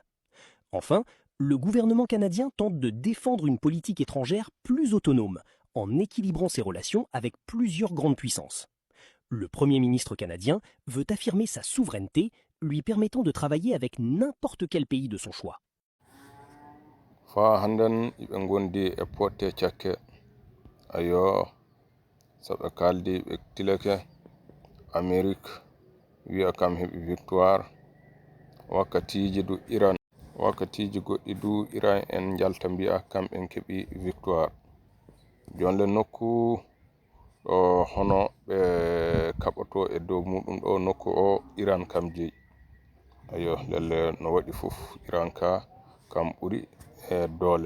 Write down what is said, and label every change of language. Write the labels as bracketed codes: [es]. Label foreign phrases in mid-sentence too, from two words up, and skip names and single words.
[fr] Enfin, le gouvernement canadien tente de défendre une politique étrangère plus autonome, en équilibrant ses relations avec plusieurs grandes puissances. Le Premier ministre canadien veut affirmer sa souveraineté, lui permettant de travailler avec n'importe quel pays de son choix. [ff] Fa handen iɓe gondi e potte cakke ayo saɓe kaldi ɓe tilake Amérique wi'a kam heɓi victoire wakkatiji du Iran wakkatiji goɗɗi du Iran en jalta mbi'a kamɓen keɓi victoire jonde nokku ɗo hono ɓe kaɓoto e dow muɗum ɗo nokku o Iran kam jeyi ayo lelle no waɗi fof Iran ka kam ɓuri e doole.